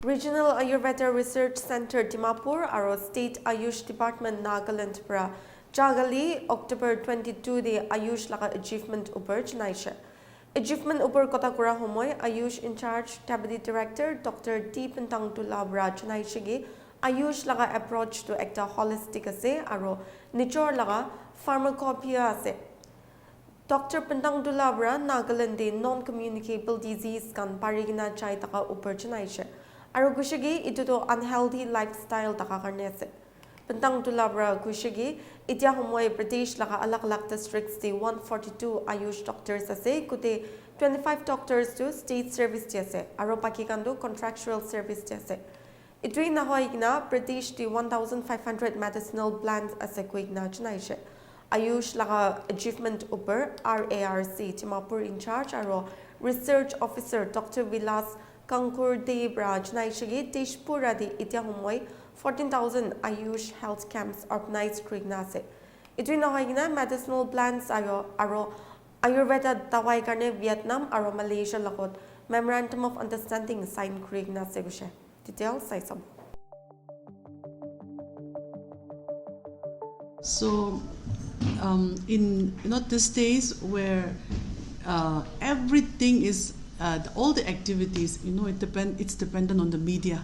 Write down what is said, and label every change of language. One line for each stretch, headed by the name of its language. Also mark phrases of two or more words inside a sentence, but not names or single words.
Naga Pidgin: Regional Ayurveda Research Center Dimapur aro State Ayush Department Nagaland pra Jagali October 22 de Ayush laga achievement upar chanaishe. Achievement upar kota kura homoy Ayush
English: in charge Deputy Director Dr.
Naga Pidgin: Dept bra chanaishe ge Ayush laga approach to ekta holistic ase aro nichor laga pharmacopoeia ase. Dr. Bra Nagaland de
English: non-communicable disease
Naga Pidgin: kan parigina chai taka upar chanaishe. Aro kushigi ito to
English: unhealthy lifestyle
Naga Pidgin: taka karne ase. Pentang tulabra kushigi itya homoy British laka alak-alak districts de 142 Ayush doctors ase kute 25 doctors to
English: state service
Naga Pidgin: ti ase. Aro pakikando
English: contractual service
Naga Pidgin: ti ase. Itui na hoy igna British de 1,500
English: medicinal plants
Naga Pidgin: ase ko igna chanaishe. Ayush laka achievement upper RARC Dimapur
English: in charge
Naga Pidgin: aro
English: research officer Dr.
Naga Pidgin: Vilas Kankur Debraj Naishagi Teshpura di itya humoy 14,000 Ayush
English: health camps organized
Naga Pidgin: krignase. Itui na hoygina
English: medicinal plants
Naga Pidgin: aro Ayurveda dawai karne Vietnam aro Malaysia lakot
English: memorandum of understanding sign
Naga Pidgin: krignase gushe.
English: Details say some. So in these days where everything is all the activities, it's dependent on the media.